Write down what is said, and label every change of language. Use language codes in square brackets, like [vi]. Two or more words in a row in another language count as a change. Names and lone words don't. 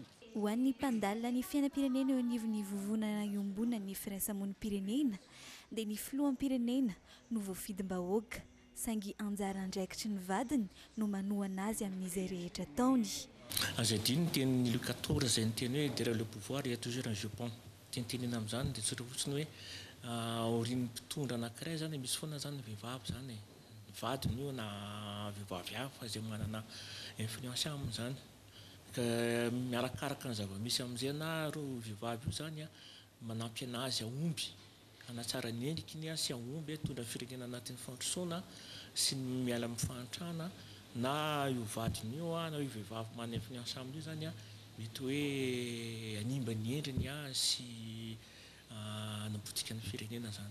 [mg] Ho an'ny mpandalina ny fiainam-pirenena eo anivon'ny vovonana iombonana ny firaisamonim-pirenena dia ny filoham-pirenena no voafidim-bahoaka, saingy anjara andraikitry ny vadiny no manohana azy amin'izay rehetra taony. Azadiny ny tenin'ny Louis XIV izay ny teny hoe [fr] derrière le pouvoir il y a toujours un jupon. [mg] Tenitenena amin'izany dia tsotra fotsiny hoe aorian'ny mpitondra anankiray zany misy foana zany vehivavy zany, vadiny io na vehivavy hafa izay manana influence amin'izany. Ka miarakaraka ny zava-misy amin'izay na roa vehivavy io zany manampy anazy aomby, hanatsara ny endrikiny sy aomby tondra firenena anatin'ny fandrosoana sy ny miala amin'ny fahantrana, na io vadiny io na io vehivavy manana influence amin'io zany mety hoe animba ny endriny sy anapotika ny firenena zany.